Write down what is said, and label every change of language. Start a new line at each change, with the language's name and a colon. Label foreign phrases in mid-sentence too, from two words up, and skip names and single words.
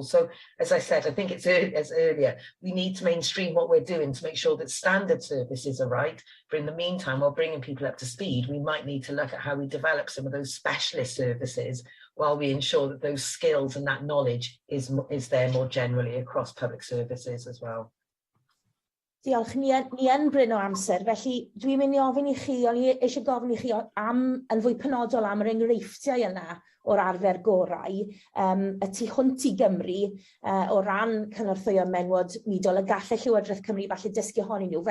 English: So as I said, I think it's as earlier, we need to mainstream what we're doing to make sure that standard services are right. But in the meantime, while bringing people up to speed, we might need to look at how we develop some of those specialist services while we ensure that those skills and that knowledge is there more generally across public services as well.
Welsh: Diolch, ni yn bryn o amser, felly dwi'n mynd i ofyn I chi, o'n I eisiau gofyn I chi am, yn fwy penodol am yr enghreifftiau yna o'r arfer gorau, y tu hwnt I Gymru, o ran cynorthwyo menwod midol, y gallai Llywodraeth Cymru falle dysgu ohonyn nhw.